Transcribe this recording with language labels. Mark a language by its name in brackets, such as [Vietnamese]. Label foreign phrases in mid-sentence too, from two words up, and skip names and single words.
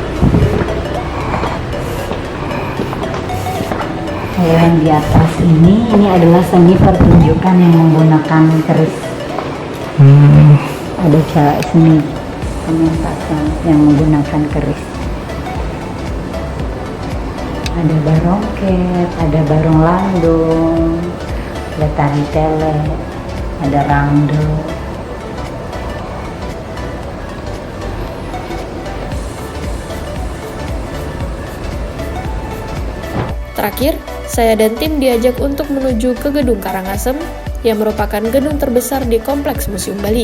[Indonesian] Kalau yang di atas ini adalah seni pertunjukan yang menggunakan keris. Ada cara seni pementasan yang menggunakan keris. Ada barongket, ada barong landung, ada tari tele, ada rangdo. Terakhir, saya dan tim diajak untuk menuju ke Gedung Karangasem yang merupakan gedung terbesar di Kompleks Museum Bali.